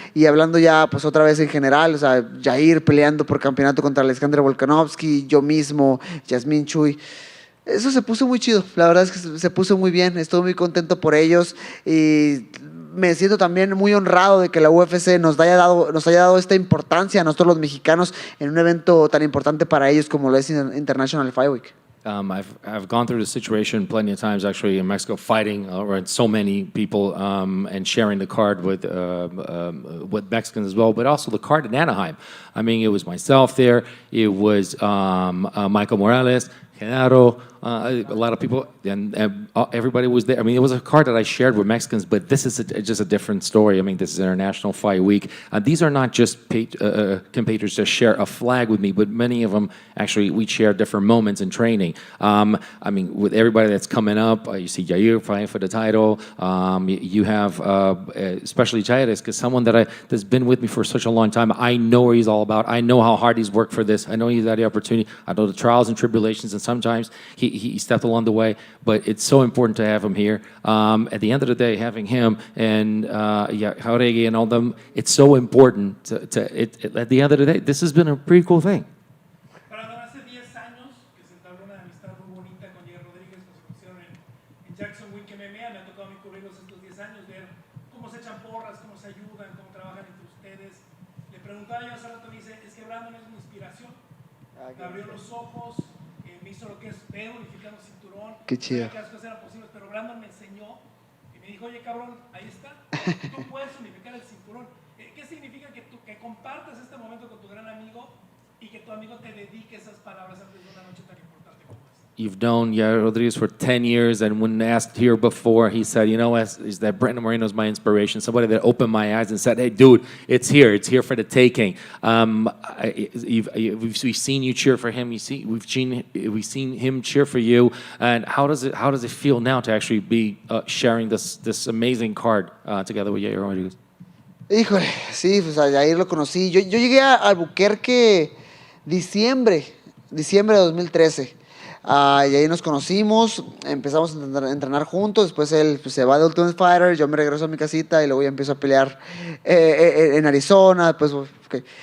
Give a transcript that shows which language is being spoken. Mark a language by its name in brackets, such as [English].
[Spanish] Y hablando ya pues otra vez en general, o sea, Jair peleando por campeonato contra Alexandre Volkanovski, yo mismo, Yasmín, Chuy, eso se puso muy chido, la verdad es que se puso muy bien, estoy muy contento por ellos y me siento también muy honrado de que la UFC nos haya dado esta importancia a nosotros los mexicanos en un evento tan importante para ellos como lo es International Fight Week. [English] I've gone through the situation plenty of times actually in Mexico, fighting around so many people and sharing the card with Mexicans as well, but also the card in Anaheim. I mean, it was myself there, it was Michael Morales, Genaro, a lot of people, and everybody was there. I mean, it was a card that I shared with Mexicans, but this is just a different story. I mean, this is International Fight Week. These are not just compatriots that share a flag with me, but many of them, actually, we share different moments in training. I mean, with everybody that's coming up, you see Jair fighting for the title. You have, especially Jair, because someone that's been with me for such a long time. I know what he's all about. I know how hard he's worked for this. I know he's had the opportunity. I know the trials and tribulations, and sometimes he stepped along the way, but it's so important to have him here. At the end of the day, having him and Jauregui and all them, it's so important at the end of the day, this has been a pretty cool thing. [Spanish] Hace 10 años que se entabló una amistad muy bonita con Jair Rodríguez, que se conocieron Jackson Wink MMA, me ha tocado a mí cubrirlos estos 10 años, ver cómo se echan porras, cómo se ayudan, cómo trabajan entre ustedes. Le preguntaba yo hace rato, me dice, es que Brandon es mi inspiración. Me abrió los ojos, me hizo lo que es ver unificando cinturón. Qué chido. Que las cosas eran posibles, pero Brandon me enseñó y me dijo, oye cabrón, ahí está, tú puedes unificar el cinturón. ¿Qué significa que compartas este momento con tu gran amigo y que tu amigo te dedique esas palabras antes de una noche tan importante como esta? [English] You've known Yair Rodriguez for 10 years, and when asked here before, he said, you know, is that Brandon Moreno is my inspiration, somebody that opened my eyes and said, hey, dude, it's here for the taking. We've seen you cheer for him, we've seen him cheer for you, and how does it feel now to actually be sharing this amazing card together with Yair Rodriguez? [Spanish] Híjole, sí, pues a Yair lo conocí. Yo llegué a Albuquerque diciembre de 2013. Y ahí nos conocimos, empezamos a entrenar juntos, después él pues, se va de Ultimate Fighter, yo me regreso a mi casita y luego ya empiezo a pelear en Arizona, pues okay.